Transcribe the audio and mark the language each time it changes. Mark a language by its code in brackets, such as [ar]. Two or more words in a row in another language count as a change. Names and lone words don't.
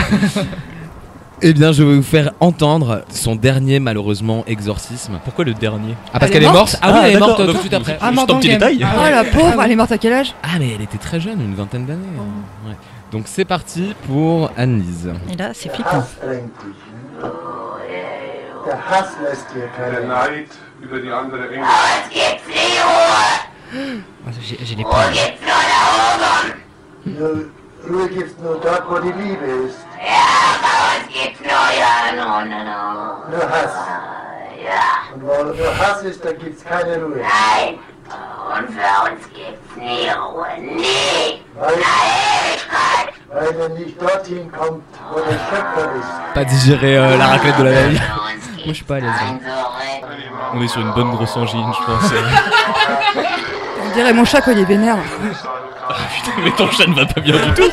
[fr] Eh bien, je vais vous faire entendre son dernier, malheureusement, exorcisme. Pourquoi le dernier? Ah, parce Elle est qu'elle est morte? morte Ah oui, elle est d'accord, morte donc tout de suite après. Ah, Juste mort un dans petit le game. détail. Oh la pauvre, elle est morte à quel âge? Ah, mais elle était très jeune, une vingtaine d'années. Ouais. Donc c'est parti pour Anne-Lise. Et là, c'est flippant. [de] Der Hass lässt dir keine Neid über die andere Engel. [fr] J'ai les peurs. [de] Ruhe gibt's nur dort, wo die Liebe ist. Nur Hass. Und wo nur Hass ist, da gibt's keine Ruhe. Und für uns gibt's nie Ruhe, nie. Weil er nicht dorthin kommt, wo der Schöpfer ist. [fr] Pas digérer la raclette de la veille. Moi je suis pas à l'aise. On est sur une bonne grosse angine, je pense. On dirait mon chat quand il est vénère. Putain, mais ton chat ne va pas bien du tout.